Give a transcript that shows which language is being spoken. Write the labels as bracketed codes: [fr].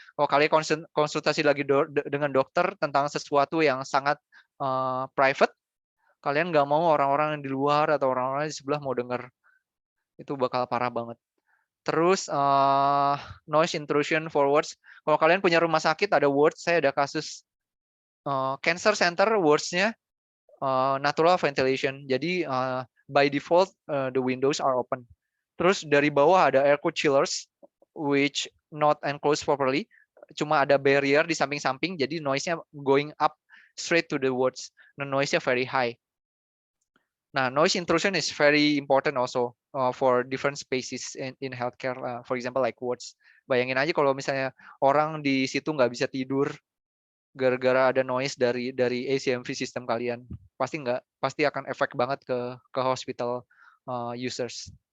[id] Kalau kalian konsultasi lagi dengan dokter tentang sesuatu yang sangat private, kalian nggak mau orang-orang di luar atau orang-orang di sebelah mau dengar. Itu bakal parah banget. Terus [en] noise intrusion for wards. [id] Kalau kalian punya rumah sakit ada wards, saya ada kasus cancer center wards-nya [en] natural ventilation. Jadi by default the windows are open. [id] Terus dari bawah ada [en] air cooled chillers which not enclosed properly. [id] Cuma ada barrier di samping-samping, jadi [en] noise-nya going up straight to the wards. The noise-nya very high. Nah, noise intrusion is very important also for different spaces in healthcare. For example, like wards. [id] Bayangin aja kalau misalnya orang di situ nggak bisa tidur gara-gara ada noise dari ACMV sistem kalian, pasti akan efek banget ke hospital users.